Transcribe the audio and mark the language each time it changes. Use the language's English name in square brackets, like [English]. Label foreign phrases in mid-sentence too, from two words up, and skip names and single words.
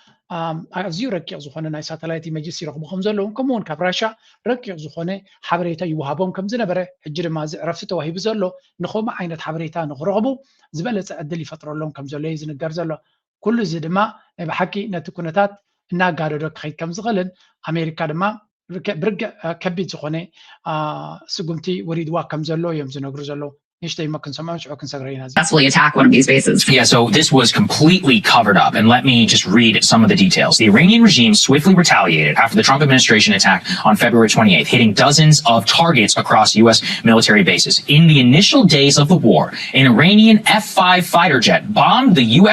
[Tigrinya] ኣዝዩ ረቂቕ ዝኾነ ናይ ሳተላይት ኢሜጅስ ይረኽቡ ከም ዘለዉ ከምኡውን ካብ ራሻ ረቂቕ ዝኾነ ሓበሬታ ይወሃቦም ከም ዝነበረ ሕጂ ድማ እዚ ዕረፍቲ ተዋሂቡ ዘሎ ንኸምኡ ዓይነት ሓበሬታ ንኽረኽቡ ዝበለፀ ዕድል ይፈጥረሎም ከም ዘሎ እዩ ዝንገር ዘሎ ኩሉ እዚ ድማ ናይ ብሓቂ ነቲ ኩነታት እናጋደዶ ክኸይድ ከም ዝኽእልን ኣሜሪካ ድማ ብርግዕ ከቢድ ዝኾነ ስጉምቲ ወሪድዋ ከም ዘሎ እዮም ዝነግሩ ዘለዉ [English] successfully attack one of these bases. Yeah, so this was completely covered up. And let me just read some of the details. The Iranian regime swiftly retaliated after the Trump administration attack on February 28th, hitting dozens of targets across U.S. military bases. In the initial days of the war, an Iranian F-5 fighter jet bombed the U.S.